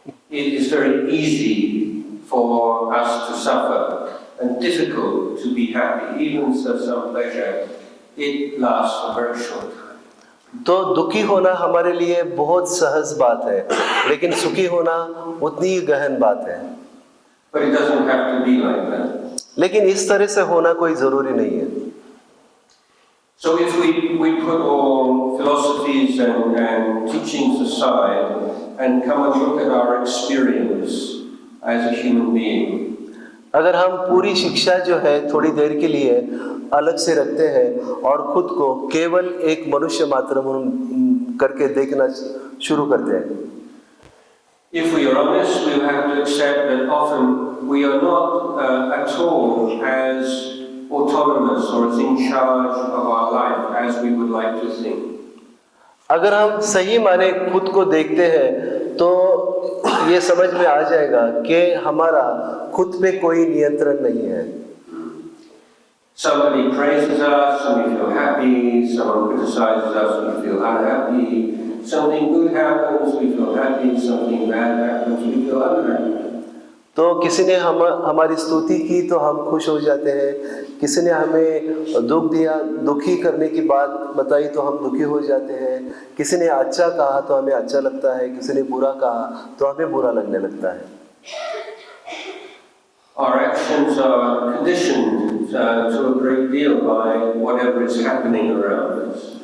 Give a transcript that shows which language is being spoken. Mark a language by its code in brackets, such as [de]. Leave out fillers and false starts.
[en] It is very easy for us to suffer and difficult to be happy, even so some pleasure, it lasts a very short time. [hi] तो दुखी होना हमारे लिए बहुत सहज बात है, लेकिन सुखी होना उतनी ही गहन बात है। [en] But it doesn't have to be like that. [hi] लेकिन इस तरह से होना कोई जरूरी नहीं है। [en] So if we put all philosophies and teachings aside and come and look at our experience as a human being, [hi] अगर हम पूरी शिक्षा जो है थोड़ी देर के लिए अलग से रखते हैं और खुद को केवल एक मनुष्य मात्र करके देखना शुरू करते हैं, [en] if we are honest, we have to accept that often we are not at all as autonomous or as in charge of our life as we would like to think. [hi] अगर हम सही माने खुद को देखते हैं तो ये समझ में आ जाएगा कि हमारा खुद पे कोई नियंत्रण नहीं है। [en] Somebody praises us and we feel happy, someone criticizes us and we feel unhappy, something good happens, we feel happy, something bad happens, we feel unhappy. [hi] तो किसी ने हमारी स्तुति की तो हम खुश हो जाते हैं, किसी ने हमें दुख दिया, दुखी करने की बात बताई तो हम दुखी हो जाते हैं, किसी ने अच्छा कहा तो हमें अच्छा लगता है, किसी ने बुरा कहा तो हमें बुरा लगने लगता है। [en] Our actions are conditioned to a great deal by whatever is happening around us.